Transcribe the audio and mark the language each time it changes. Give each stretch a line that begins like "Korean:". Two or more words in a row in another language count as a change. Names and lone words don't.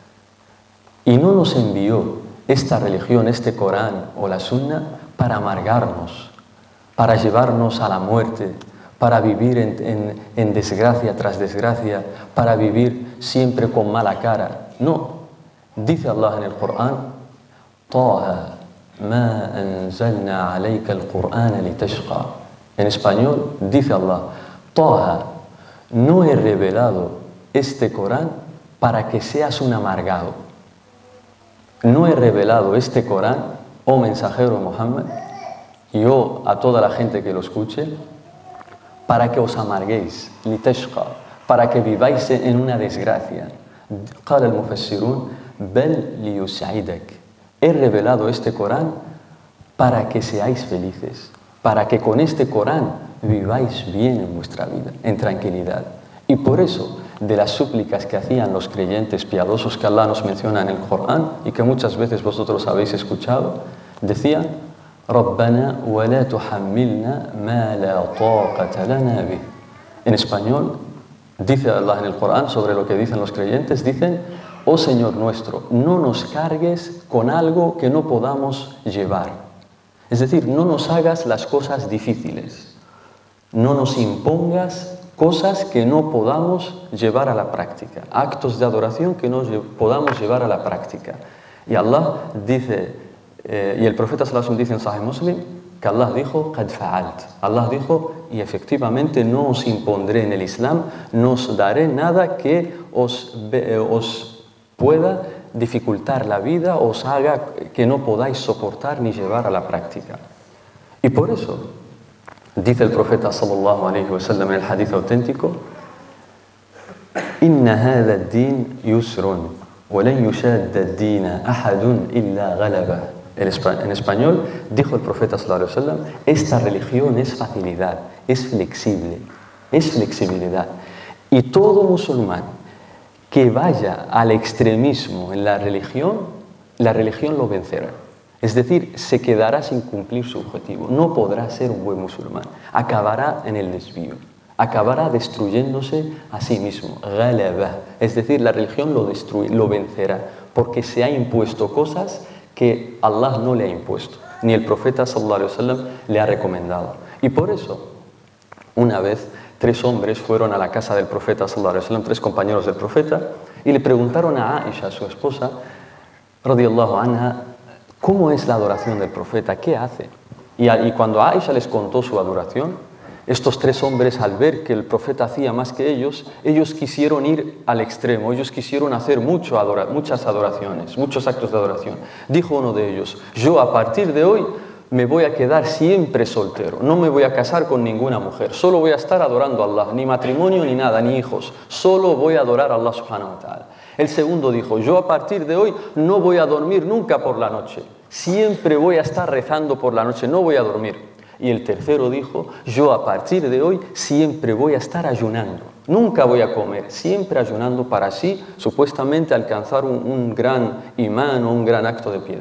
Spanish: Y no nos envió esta religión, este Corán o la Sunna, para amargarnos, para llevarnos a la muerte, para vivir en desgracia tras desgracia, para vivir siempre con mala cara. No. Dice Allah en el Corán:
Arabic: طه ما أنزلنا عليك القرآن لتشقى.
Spanish: En español, dice Allah: Taha, no he revelado este Corán para que seas un amargado. No he revelado este Corán, oh mensajero Muhammad, y a toda la gente que lo escuche, para que os amarguéis, litashqa, para que viváis en una desgracia.
Arabic: قال المفسرون بل ليسعدك.
Spanish: He revelado este Corán para que seáis felices, para que con este Corán viváis bien en vuestra vida, en tranquilidad. Y por eso, de las súplicas que hacían los creyentes piadosos que Allah nos menciona en el Corán y que muchas veces vosotros habéis escuchado, decían:
Arabic: ربنا ولا تحملنا ما لا طاقة لنا به.
Spanish: En español, dice Allah en el Corán sobre lo que dicen los creyentes, dicen: oh Señor nuestro, no nos cargues con algo que no podamos llevar. Es decir, no nos hagas las cosas difíciles, no nos impongas cosas que no podamos llevar a la práctica, actos de adoración que no podamos llevar a la práctica. Y Allah dice, y el profeta
Arabic: صلى الله عليه وسلم
Spanish: dice en Sahih Muslim, que Allah dijo:
Arabic: قد فعلت.
Spanish: Allah dijo: y efectivamente no os impondré en el Islam, no os daré nada que os pueda dificultar la vida, os haga que no podáis soportar ni llevar a la práctica. Y por eso dice el profeta
Arabic: صلى الله عليه وسلم
Spanish: en el hadith auténtico:
Arabic: إن هذا الدين يسر ولن يشاد الدين أحد إلا غلبه.
Spanish: En español dijo el profeta
Arabic: صلى الله عليه وسلم:
Spanish: esta religión es facilidad, es flexible, es flexibilidad. Y todo musulmán que vaya al extremismo en la religión lo vencerá. Es decir, se quedará sin cumplir su objetivo. No podrá ser un buen musulmán. Acabará en el desvío. Acabará destruyéndose a sí mismo. Ghalaba. Es decir, la religión lo vencerá, porque se ha impuesto cosas que Allah no le ha impuesto, ni el profeta
Arabic: صلى الله عليه وسلم
Spanish: le ha recomendado. Y por eso, una vez, 3 hombres fueron a la casa del profeta
Arabic: صلى الله عليه وسلم,
Spanish: 3 compañeros del profeta, y le preguntaron a Aisha, su esposa,
Arabic: رضي الله عنها,
Spanish: ¿cómo es la adoración del profeta? ¿Qué hace? Y cuando Aisha les contó su adoración, estos tres hombres, al ver que el profeta hacía más que ellos quisieron ir al extremo, ellos quisieron hacer muchas adoraciones, muchos actos de adoración. Dijo uno de ellos: yo a partir de hoy me voy a quedar siempre soltero, no me voy a casar con ninguna mujer, solo voy a estar adorando a Allah, ni matrimonio ni nada, ni hijos, solo voy a adorar a Allah
Arabic: سبحانه وتعالى.
Spanish: El segundo dijo: yo a partir de hoy no voy a dormir nunca por la noche, siempre voy a estar rezando por la noche, no voy a dormir. Y el tercero dijo: yo a partir de hoy siempre voy a estar ayunando, nunca voy a comer, siempre ayunando para así supuestamente alcanzar un gran imán o un gran acto de piedad.